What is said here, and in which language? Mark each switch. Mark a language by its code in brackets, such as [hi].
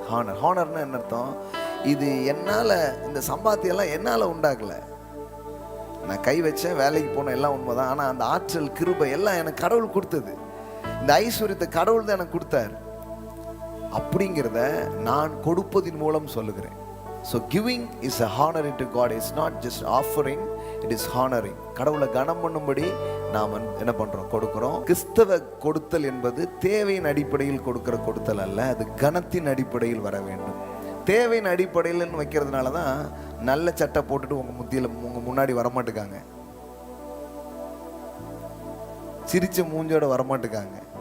[ta] ஹானர்னா என்ன அர்த்தம்? இது என்னால, இந்த சம்பாத்தியெல்லாம் என்னால உண்டாக்கல. நான் கை வச்சேன், வேலைக்கு போன எல்லாம் உண்மைதான். ஆனா அந்த ஆற்றல், கிருபை எல்லாம் எனக்கு கடவுள் கொடுத்தது. இந்த ஐஸ்வர்யத்தை கடவுள் தான் எனக்கு கொடுத்தார். அப்படிங்கிறத நான் கொடுப்பதின் மூலம் சொல்லுகிறேன். [en] So giving is a honoring to God. It's not just offering, it is honoring. [ta] கடவுளை கனம் பண்ணும்படி நாம் என்ன பண்றோம்? கொடுக்கிறோம். கிறிஸ்தவ கொடுத்தல் என்பது தேவையின் அடிப்படையில் கொடுக்கிற கொடுத்தல் அல்ல, அது கனத்தின் அடிப்படையில் வர வேண்டும். தேவையின் அடிப்படையில் வைக்கிறதுனால தான் நல்ல சட்டை போட்டுட்டு உங்க முன்னாடி வரமாட்டுக்காங்க, சிரிச்ச மூஞ்சோட வரமாட்டுக்காங்க.